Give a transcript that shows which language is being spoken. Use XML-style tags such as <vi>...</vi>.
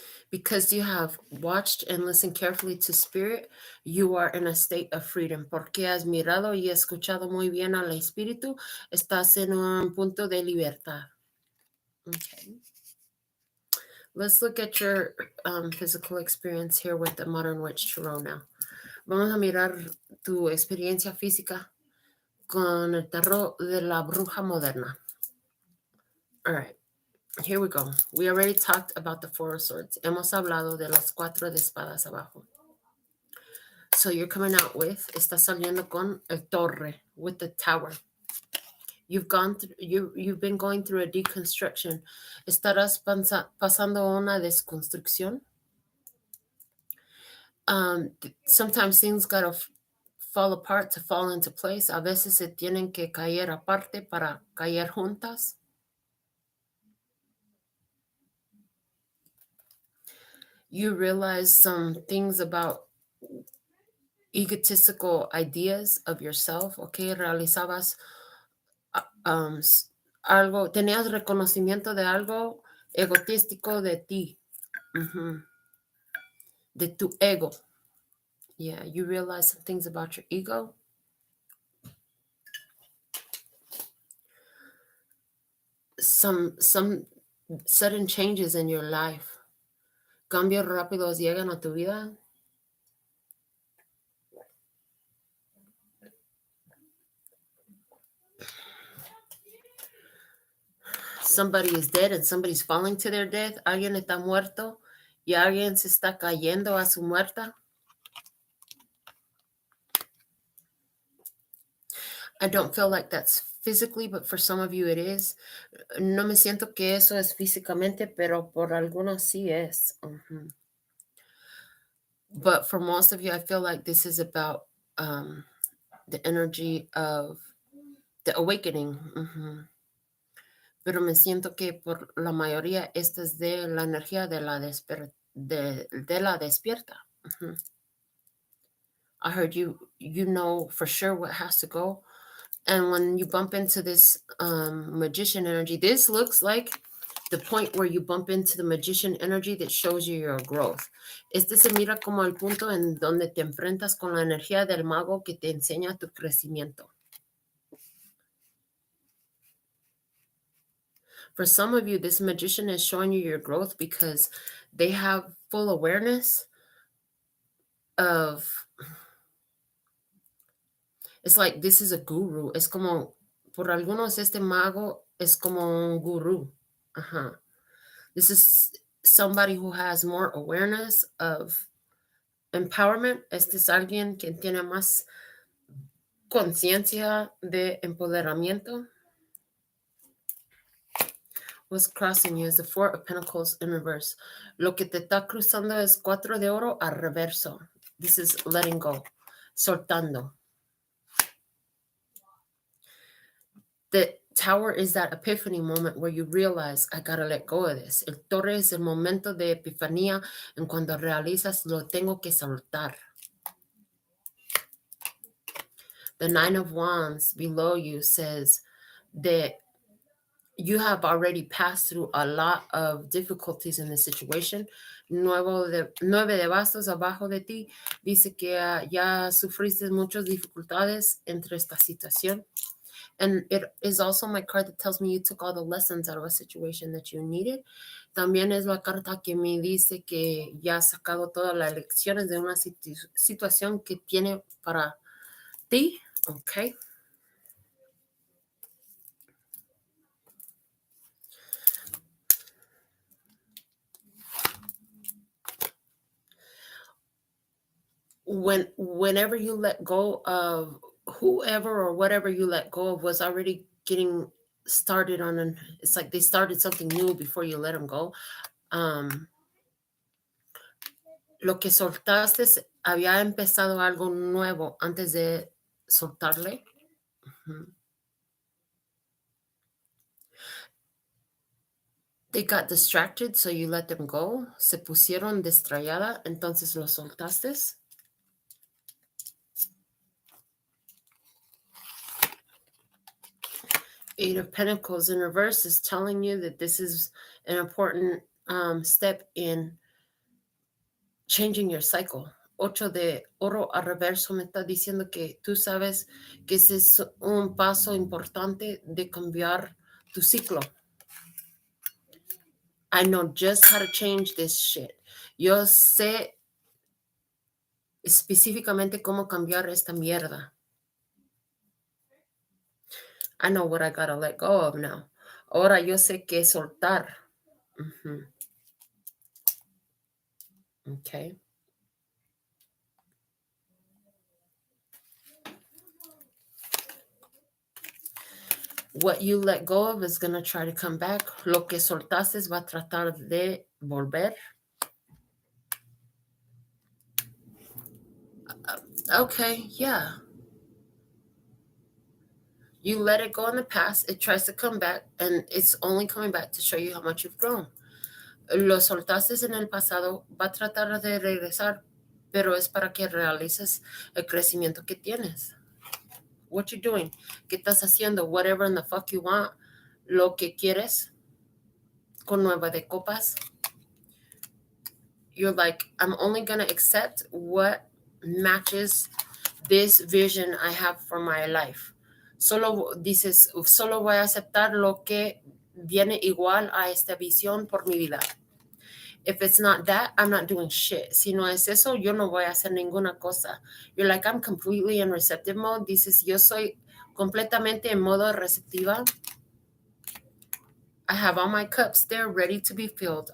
<en>Because you have watched and listened carefully to spirit, you are in a state of freedom.</en> <es>Porque has mirado y escuchado muy bien al espíritu, estás en un punto de libertad.</es> <en>Okay. Let's look at your physical experience here with the Modern Witch Tarot now.</en> <es>Vamos a mirar tu experiencia física con el tarot de la bruja moderna.</es> <en>All right. Here we go. We already talked about the Four of Swords.</en> <es>Hemos hablado de las 4 de espadas abajo.</es> <en>So you're coming out with,</en> <es>estás saliendo con el torre,</es> <en>with the tower. You've been going through a deconstruction.</en> <es>Estarás pasando una desconstrucción.</es> <en>Sometimes things gotta fall apart to fall into place.</en> <es>A veces se tienen que caer aparte para caer juntas.</es> <en>You realize some things about egotistical ideas of yourself, okay?</en> <es>Realizabas algo, tenías reconocimiento de algo egotístico de ti, de tu ego.</es> <en>Yeah, you realize some things about your ego. Some sudden changes in your life.</en> <es>Cambios rápidos llegan a tu vida.</es> <en>Somebody is dead and somebody's falling to their death.</en> <es>Alguien está muerto y alguien se está cayendo a su muerta.</es> <en>I don't feel like that's physically, but for some of you it is.</en> <es>No me siento que eso es físicamente, pero por algunos sí es.</es> <en>But for most of you, I feel like this is about the energy of the awakening.</en> <es>Pero me siento que por la mayoría esta es de la energía de la despierta.</es> <en>I heard you know for sure what has to go. And when you bump into this magician energy, this looks like the point where you bump into the magician energy that shows you your growth.</en> <es>Este se mira como el punto en donde te enfrentas con la energía del mago que te enseña tu crecimiento.</es> <en>For some of you, this magician is showing you your growth because they have full awareness of, it's like this is a guru.</en> <es>Es como, por algunos, este mago es como un guru. Uh-huh.</es> <en>This is somebody who has more awareness of empowerment.</en> <es>Este es alguien que tiene más conciencia de empoderamiento.</es> <en>What's crossing you is the Four of Pentacles in reverse.</en> <es>Lo que te está cruzando es 4 de oro al reverso.</es> <en>This is letting go,</en> <es>soltando.</es> <en>The Tower is that epiphany moment where you realize, I gotta let go of this.</en> <es>El Torre es el momento de epifanía en cuando realizas, lo tengo que soltar.</es> <en>The Nine of Wands below you says that you have already passed through a lot of difficulties in this situation.</en> <es>Nueve de bastos abajo de ti dice que ya sufriste muchas dificultades entre esta situación.</es> <en>And it is also my card that tells me you took all the lessons out of a situation that you needed.</en> <es>También es la carta que me dice que ya has sacado todas las lecciones de una situación que tiene para ti.</es> <en>Okay. Whenever you let go of whoever or whatever you let go of was already getting started on it's like they started something new before you let them go.</en> <es>Lo que soltaste había empezado algo nuevo antes de soltarle.</es> <en>They got distracted, so you let them go.</en> <es>Se pusieron distraída, entonces lo soltaste.</es> <en>Eight of Pentacles in reverse is telling you that this is an important step in changing your cycle.</en> <es>Ocho de oro al reverso me está diciendo que tú sabes que ese es un paso importante de cambiar tu ciclo.</es> <en>I know just how to change this shit.</en> <es>Yo sé específicamente cómo cambiar esta mierda.</es> <en>I know what I gotta let go of now.</en> <es>Ahora yo sé qué soltar.</es> <en>Okay. What you let go of is going to try to come back.</en> <es>Lo que soltaste va a tratar de volver.</es> <en>Okay, yeah. You let it go in the past. It tries to come back, and it's only coming back to show you how much you've grown.</en> <es>Lo soltaste en el pasado, va a tratar de regresar, pero es para que realices el crecimiento que tienes.</es> <en>What you doing?</en> <es>¿Qué estás haciendo?</es> <en>Whatever in the fuck you want.</en> <es>Lo que quieres. Con nueve de copas.</es> <en>You're like, I'm only going to accept what matches this vision I have for my life.</en> <es>Solo dices, solo voy a aceptar lo que viene igual a esta visión por mi vida.</es> <en>If it's not that, I'm not doing shit.</en> <es>Si no es eso, yo no voy a hacer ninguna cosa.</es> <en>You're like, I'm completely in receptive mode.</en> <es>Dices, yo soy completamente en modo receptiva.</es> <en>I have all my cups there ready to be filled.</en>